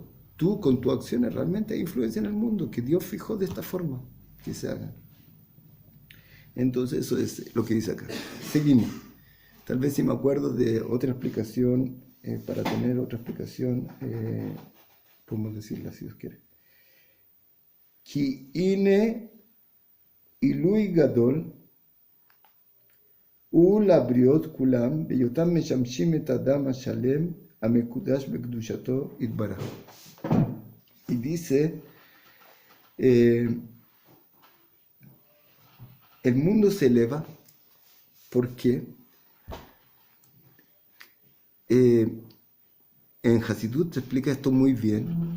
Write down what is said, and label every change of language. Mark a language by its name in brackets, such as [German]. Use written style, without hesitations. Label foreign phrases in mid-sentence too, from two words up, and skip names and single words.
[Spanish] Tú con tus acciones realmente hay influencia en el mundo que Dios fijó de esta forma que se haga. Entonces eso es lo que dice acá. Seguimos. Tal vez si me acuerdo de otra explicación, para tener otra explicación, podemos decirla si Dios quiere. [Hebrew] כי הנה עילוי גדול ולבריות כולם בהיותם משמשים את אדם השלם המקודש בקדושתו יתברך. [Spanish] Y dice, el mundo se eleva porque en Hasidut se explica esto muy bien.